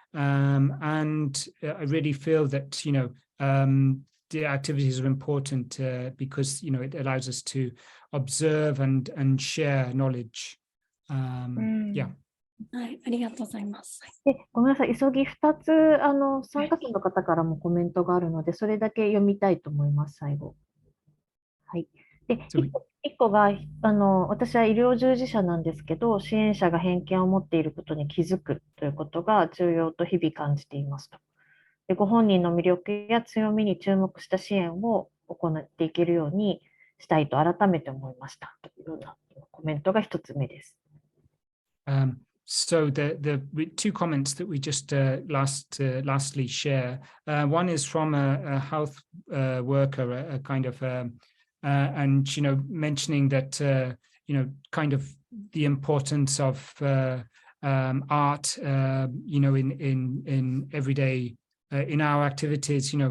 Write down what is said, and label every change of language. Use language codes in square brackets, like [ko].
[en] And I really feel that, the activities are important because, it allows us to observe and share knowledge. Yeah. [ja] はい、ありがとうございます。で、ごめんなさい、急ぎ2つ参加者の方からもコメントがあるので、それだけ読みたいと思います、最後。はい。で、1個が私は医療従事者なんですけど、支援者が偏見を持っていることに気づくということが重要と日々感じていますと。で、ご本人の魅力や強みに注目した支援を行っていけるようにしたいと改めて思いましたというようなコメントが1つ目です。 [en] So the two comments that we just lastly share. One is from a health worker, a kind of, and mentioning that kind of the importance of art, in everyday in our activities.